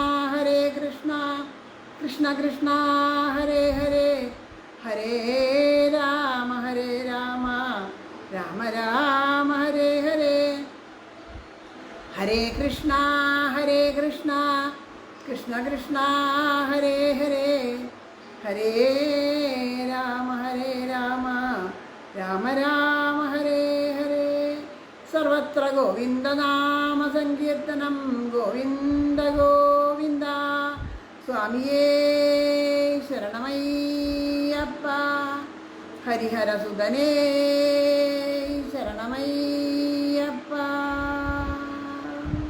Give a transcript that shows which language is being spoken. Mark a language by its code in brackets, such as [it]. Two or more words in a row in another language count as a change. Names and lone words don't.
[sa] കൃഷ്ണ കൃഷ്ണ ഹരേ ഹരേ, ഹരേ രാമ രാമ രാമ ഹരേ ഹരേ, ഹരേ കൃഷ്ണ കൃഷ്ണ കൃഷ്ണ ഹരേ ഹരേ, ഹരേ രാമ രാമ രാമ ഹരേ ഹരേ. സർവത്ര ഗോവിന്ദനാമ സങ്കീർത്തനം, ഗോവിന്ദ ഗോവിന്ദ. [ml] സ്വാമിയേ ശരണമയ്യപ്പ, ഹരിഹരസുതനേ ശരണമയ്യപ്പ.